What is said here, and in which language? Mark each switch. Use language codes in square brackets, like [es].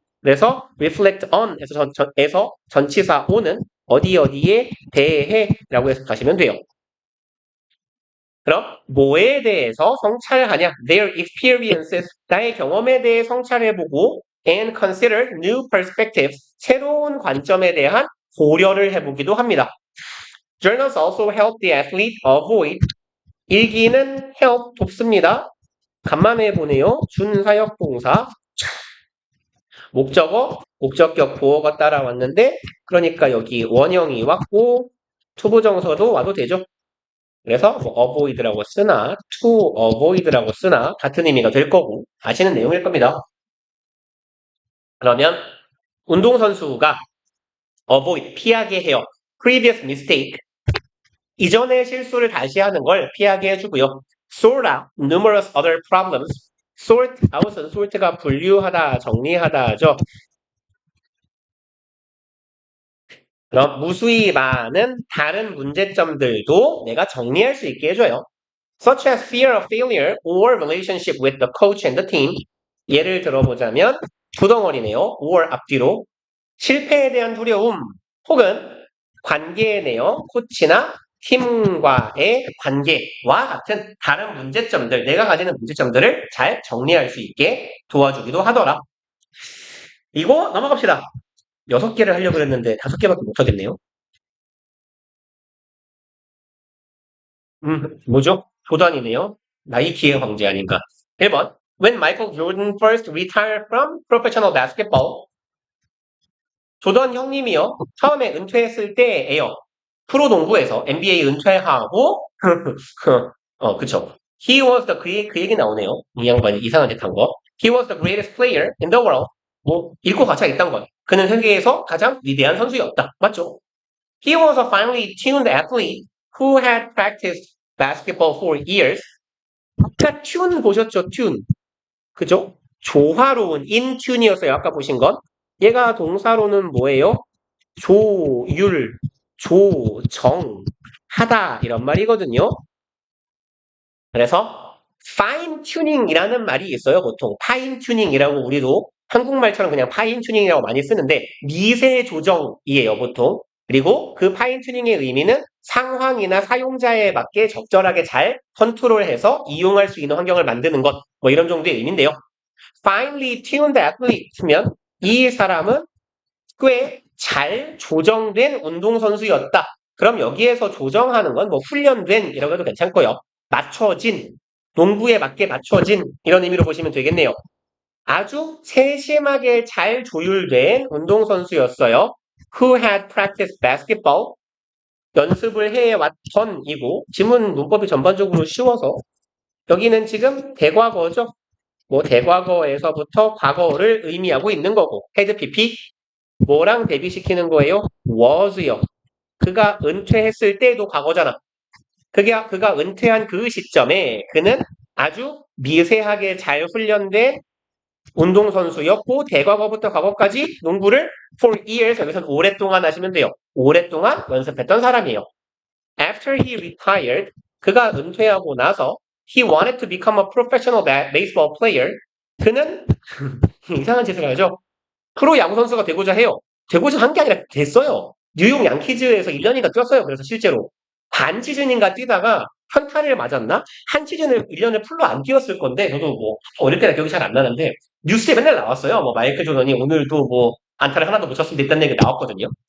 [ko] 그래서 reflect on에서 전치사 on은 어디에 대해라고 해석하시면 돼요. 그럼 뭐에 대해서 성찰하냐? [en] Their experiences, [ko] 나의 경험에 대해 성찰해보고 [en] and consider new perspectives, [ko] 새로운 관점에 대한 고려를 해보기도 합니다. [en] Journals also help the athlete avoid, [ko] 일기는 [en] help, [ko] 돕습니다. 간만에 보네요. 준사역 동사. 목적어, 목적격 보어가 따라왔는데 그러니까 여기 원형이 왔고 투부정사도 와도 되죠. 그래서 뭐 avoid라고 쓰나 to avoid라고 쓰나 같은 의미가 될 거고 아시는 내용일 겁니다. 그러면 운동선수가 avoid 피하게 해요. [en] previous mistake [ko] 이전의 실수를 다시 하는 걸 피하게 해주고요. [en] sort out numerous other problems sort out은 sort가 [ko] 분류하다 정리하다죠. 그럼 무수히 많은 다른 문제점들도 내가 정리할 수 있게 해줘요. [en] Such as fear of failure or relationship with the coach and the team. [ko] 예를 들어보자면 두 덩어리네요. or 앞뒤로 실패에 대한 두려움 혹은 관계의 내용, 코치나 팀과의 관계와 같은 다른 문제점들, 내가 가지는 문제점들을 잘 정리할 수 있게 도와주기도 하더라. 이거 넘어갑시다. 6개를 하려고 했는데 5개밖에 못하겠네요. 뭐죠? 조던이네요. 나이키의 황제 아닌가. 1번. [en] When Michael Jordan first retired from professional basketball. [ko] 조던 형님이요. 처음에 은퇴했을 때예요. 프로농구에서 NBA 은퇴하고 그쵸. [en] He was [ko] 그 얘기 나오네요. 이 양반이 이상한 짓 한 거. [en] He was the greatest player in the world. [ko] 뭐 읽고 가차 있단 건. 그는 세계에서 가장 위대한 선수였다. 맞죠? [en] He was a finely tuned athlete who had practiced basketball for years. [ko] 아까 튠 보셨죠? 튠. 그죠? 조화로운 in tune이었어요. 아까 보신 건. 얘가 동사로는 뭐예요? 조율, 조정, 하다 이런 말이거든요. 그래서 fine tuning이라는 말이 있어요. 보통 fine tuning이라고 우리도 한국말처럼 그냥 fine tuning이라고 많이 쓰는데 미세 조정이에요. 보통. 그리고 그 fine tuning의 의미는 상황이나 사용자에 맞게 적절하게 잘 컨트롤해서 이용할 수 있는 환경을 만드는 것. 뭐 이런 정도의 의미인데요. finely tuned athlete면 이 사람은 꽤 잘 조정된 운동선수였다. 그럼 여기에서 조정하는 건 뭐 훈련된 이라고 해도 괜찮고요. 맞춰진, 농구에 맞게 맞춰진 이런 의미로 보시면 되겠네요. 아주 세심하게 잘 조율된 운동선수였어요. [en] Who had practiced basketball? [ko] 연습을 해왔던이고 지문 문법이 전반적으로 쉬워서 여기는 지금 대과거죠. 뭐 대과거에서부터 과거를 의미하고 있는 거고 had PP 뭐랑 대비시키는 거예요? was요. 그가 은퇴했을 때도 과거잖아. 그가 은퇴한 그 시점에 그는 아주 미세하게 잘 훈련된 운동선수였고 대과거부터 과거까지 농구를 [en] for years [ko] 여기서는 오랫동안 하시면 돼요. 오랫동안 연습했던 사람이에요. [en] After he retired [ko] 그가 은퇴하고 나서 [en] he wanted to become a professional baseball player [ko] 그는 이상한 짓을 하죠. 프로 야구 선수가 되고자 해요. 되고자 한 게 아니라 됐어요. 뉴욕 양키즈에서 1년인가 뛰었어요. 그래서 실제로 반 시즌인가 뛰다가 현타를 맞았나? 한 시즌을 1년을 풀로 안 뛰었을 건데 저도 뭐 어릴 때라 기억이 잘 안 나는데 뉴스에 맨날 나왔어요. 뭐 마이클 조던이 오늘도 뭐 안타를 하나도 못 쳤으면 됐다는 얘기가 나왔거든요.